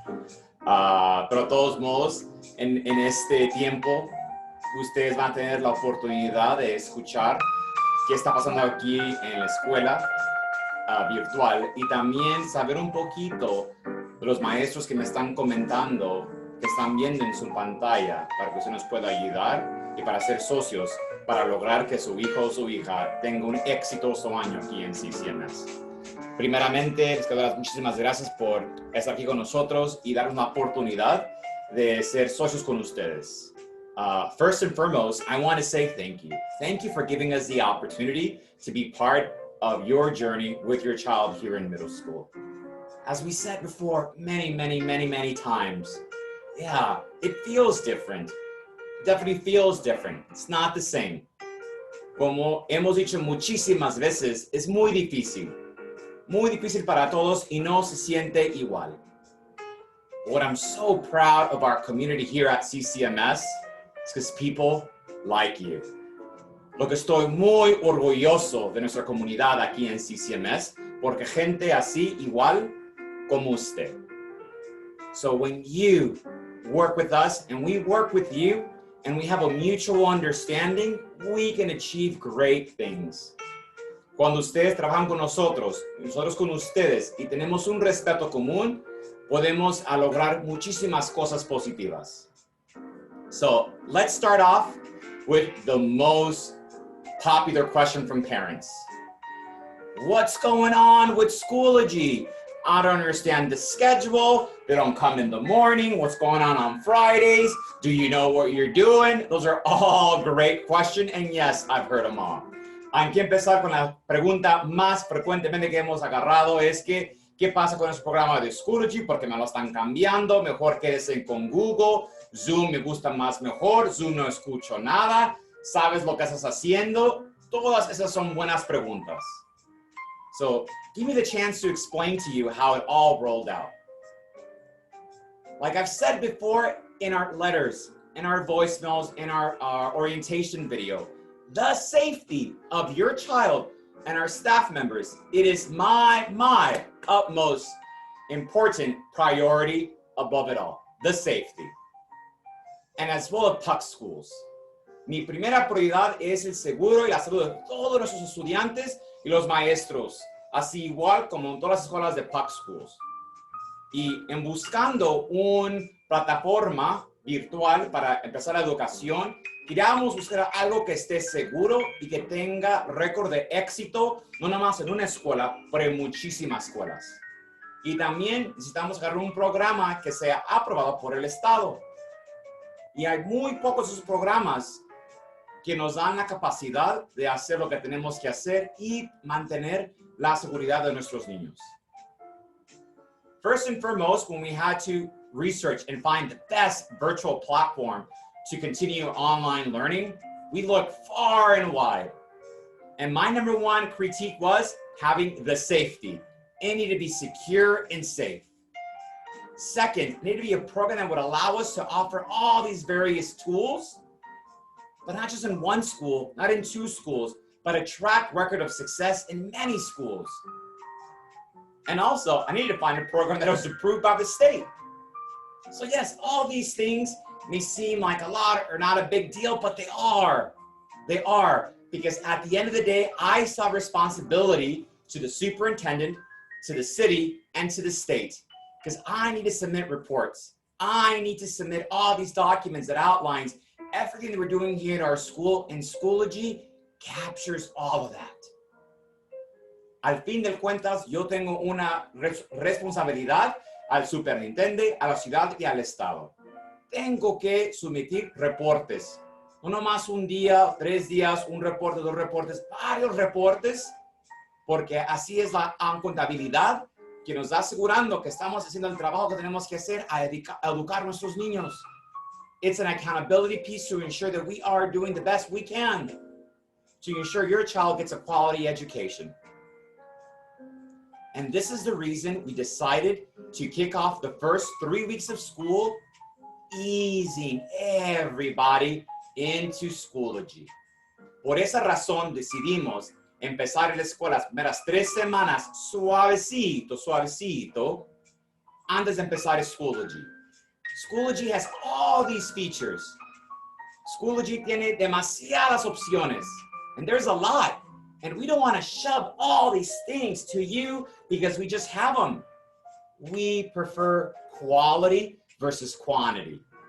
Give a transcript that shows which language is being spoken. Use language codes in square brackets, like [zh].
[es] Pero de todos modos, en este tiempo, ustedes van a tener la oportunidad de escuchar qué está pasando aquí en la escuela virtual y también saber un poquito de los maestros que me están comentando, que están viendo en su pantalla, para que usted nos pueda ayudar y para ser socios, para lograr que su hijo o su hija tenga un exitoso año aquí en CCMS. Primeramente, les quiero dar muchísimas gracias por estar aquí con nosotros y dar una oportunidad de ser socios con ustedes. [en] First and foremost, I want to say thank you. Thank you for giving us the opportunity to be part of your journey with your child here in middle school. As we said before many times, yeah, it feels different. It definitely feels different. It's not the same. [es] Como hemos dicho muchísimas veces, es muy difícil para todos y no se siente igual. [en] What I'm so proud of our community here at CCMS is because people like you. [es] Lo que estoy muy orgulloso de nuestra comunidad aquí en CCMS, porque gente así igual como usted. [en] So when you work with us and we work with you and we have a mutual understanding, we can achieve great things. [es] Cuando ustedes trabajan con nosotros con ustedes y tenemos un respeto común, podemos lograr muchísimas cosas positivas. [en] So let's start off with the most popular question from parents. What's going on with Schoology? I don't understand the schedule. They don't come in the morning. What's going on Fridays? Do you know what you're doing? Those are all great questions. And yes, I've heard them all. [es] Hay que empezar con la pregunta más frecuentemente que hemos agarrado es que, ¿qué pasa con ese programa de Schoology? Porque me lo están cambiando, mejor quédese con Google, Zoom me gusta más mejor, Zoom no escucho nada, ¿sabes lo que estás haciendo? Todas esas son buenas preguntas. [en] So, give me the chance to explain to you how it all rolled out. Like I've said before in our letters, in our voicemails, in our orientation video, the safety of your child and our staff members, it is my utmost important priority above it all, the safety. And as well as PUC schools. [es] Mi primera prioridad es el seguro y la salud de todos nuestros estudiantes y los maestros, así igual como en todas las escuelas de PUC schools. Y en buscando una plataforma virtual para empezar la educación, queríamos buscar algo que esté seguro y que tenga récord de éxito, no nada más en una escuela, pero en muchísimas escuelas. Y también necesitamos agarrar un programa que sea aprobado por el Estado. Y hay muy pocos de esos programas que nos dan la capacidad de hacer lo que tenemos que hacer y mantener la seguridad de nuestros niños. [en] First and foremost, when we had to research and find the best virtual platform to continue online learning, we looked far and wide. And my number one critique was having the safety. It needed to be secure and safe. Second, it needed to be a program that would allow us to offer all these various tools, but not just in one school, not in two schools, but a track record of success in many schools. And also, I needed to find a program that was approved by the state. So yes, all these things may seem like a lot or not a big deal, but they are. They are, because at the end of the day, I saw responsibility to the superintendent, to the city, and to the state, because I need to submit reports. I need to submit all these documents that outlines everything that we're doing here at our school, and Schoology captures all of that. [es] Al fin de cuentas, yo tengo una responsabilidad al superintendente, a la ciudad y al estado. Tengo que someter reportes. No nomás un día, 3 días, un reporte, 2 reportes, varios reportes, porque así es la contabilidad que nos está asegurando que estamos haciendo el trabajo que tenemos que hacer a educar a nuestros niños. [en] It's an accountability piece to ensure that we are doing the best we can to ensure your child gets a quality education. And this is the reason we decided to kick off the first 3 weeks of school easing everybody into Schoology. [es] Por esa razón decidimos empezar la escuela las primeras 3 semanas suavecito, suavecito, antes de empezar Schoology. [en] Schoology has all these features. [es] Schoology tiene demasiadas opciones, [en] and there's a lot. And we don't want to shove all these things to you because we just have them. We prefer quality versus quantity.